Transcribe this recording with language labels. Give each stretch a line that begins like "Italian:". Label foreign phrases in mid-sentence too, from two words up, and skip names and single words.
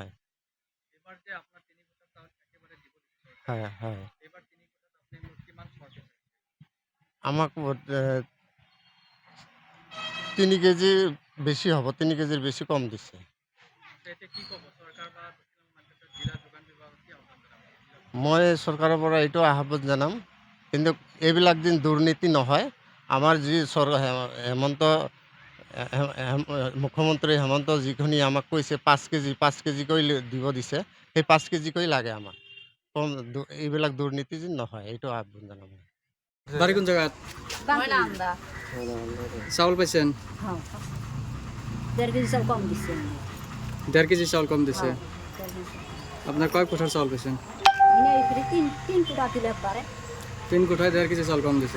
Bangla: এবার যে আপনার ৩ কোটা চাউল একেবারে দিব দিচ্ছে সরকার। হ্যাঁ, হ্যাঁ। এবার ৩ কোটাতে আপনি মোট কিমান শর্টে? আমাকে ৩ কেজি বেশি হব, ৩ কেজির বেশি কম দিচ্ছে। এতে কি কব সরকার বা জিলা যোগান বিভাগ কি আহ্বান জানাব?
Assamese: মই চৰকাৰৰ পৰা এইটো আহ্বান জনাম, কিন্তু এইবিলাক যেন দুৰ্নীতি নহয়। আমাৰ যি মুখ্যমন্ত্ৰী হেমন্ত যিখিনি আমাক কৈছে ৫ কেজি কৰি দিব দিছে, সেই ৫ কেজি কৰি লাগে আমাক। কম এইবিলাক দুৰ্নীতি যেন নহয়, এইটো আহ্বান জনাম।
Bangla: বাড়ি কোন জায়গাত? ময়নাবান্ধা। চাউল পাইছেন? হ্যাঁ, ১.৫ কেজি চাল কম দিচ্ছে। ১.৫ কেজি চাউল কম দিছে। হ্যাঁ, ১.৫ কেজি। আপনার কয় কোঠার চাউল পাইছেন? এনে এখানে তিন কুটা দিলে পারে। ৩ কোঠায় ১.৫ কেজি চাউল কম দিছে।